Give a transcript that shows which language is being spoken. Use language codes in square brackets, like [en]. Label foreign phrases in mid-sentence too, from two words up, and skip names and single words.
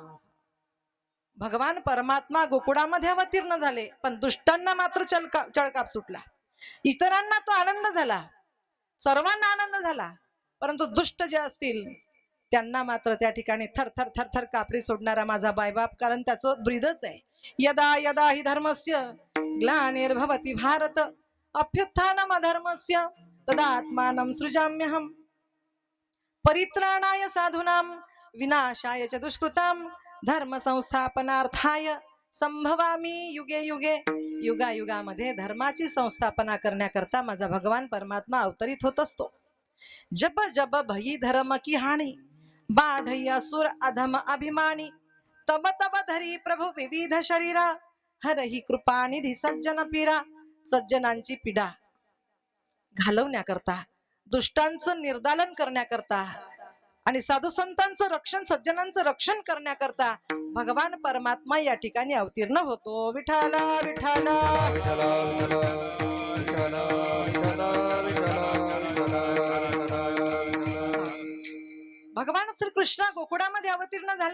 [mr] भगवान परमात्मा गोकुळामध्ये अवतीर्ण झाले पण दुष्टांना मात्र चळकाप सुटला. इतरांना तो आनंद झाला, सर्वांना आनंद झाला, परंतु दुष्ट जे असतील त्यांना मात्र त्या ठिकाणी थरथर थरथर कापरी सोडणारा माझा बायबाप. कारण त्याचं ब्रीदच आहे. [sa] यदा यदा हि धर्मस्य ग्लानिर्भवति भारत अभ्युत्थानम अधर्मस्य तदात्मानं सृजाम्यहम् परित्राणाय साधूनां विनाशाय च दुष्कृतां धर्म संस्थापनार्थाय संभवामी युगे युगे. [mr] युगायुगामध्ये धर्माची संस्थापना करण्याकरता माझा भगवान परमात्मा अवतरित होत असतो. [awa] जब जब भई धर्म की हानी बाढई असुर अधम अभिमानी तब तब धरी प्रभु विविध शरीरा हरही कृपा निधी सज्जन पीरा. [mr] सज्जनांची पीडा घालवण्याकरता, दुष्टांचं निर्दालन करण्याकरता आणि साधू संतांचं रक्षण, सज्जनांचं रक्षण करण्याकरता भगवान परमात्मा या ठिकाणी अवतीर्ण होतो. विठाला विठाला भगवान श्री कृष्ण गोकुळामध्ये अवतीर्ण झाले.